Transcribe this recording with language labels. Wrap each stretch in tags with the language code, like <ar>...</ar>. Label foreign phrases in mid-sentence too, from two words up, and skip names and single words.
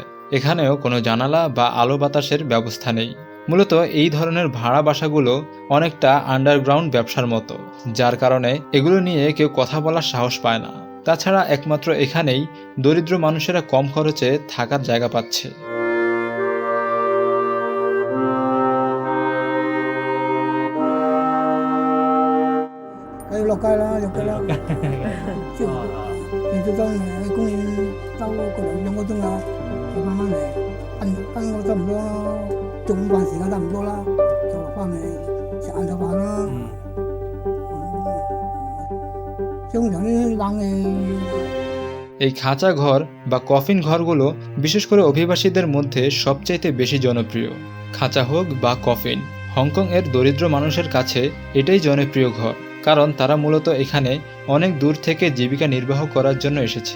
<bn>এখানেও কোনো জানালা বা আলো বাতাসের ব্যবস্থা নেই। মূলত এই ধরনের ভাড়া বাসাগুলো অনেকটা আন্ডারগ্রাউন্ড ব্যবসার মতো, যার কারণে এগুলো নিয়ে কেউ কথা বলার সাহস পায় না। তাছাড়া একমাত্র এখানেই দরিদ্র মানুষেরা কম খরচে থাকার জায়গা পাচ্ছে।</bn> <yue>落街啦，落街啦，即係你最多喺公園兜個2-3個鐘啊，就翻返嚟，瞓個差唔多，中午飯時間差唔多啦，就落翻嚟食晏晝飯啦。通常啲冷氣。</yue> <bn>এই খাঁচা ঘর বা কফিন ঘরগুলো বিশেষ করে অভিবাসীদের মধ্যে সবচাইতে বেশি জনপ্রিয়। খাঁচা হোক বা কফিন, হংকং এর দরিদ্র মানুষের কাছে এটাই জনপ্রিয় ঘর। কারণ তারা মূলত এখানে অনেক দূর থেকে জীবিকা নির্বাহ করার জন্য এসেছে।</bn>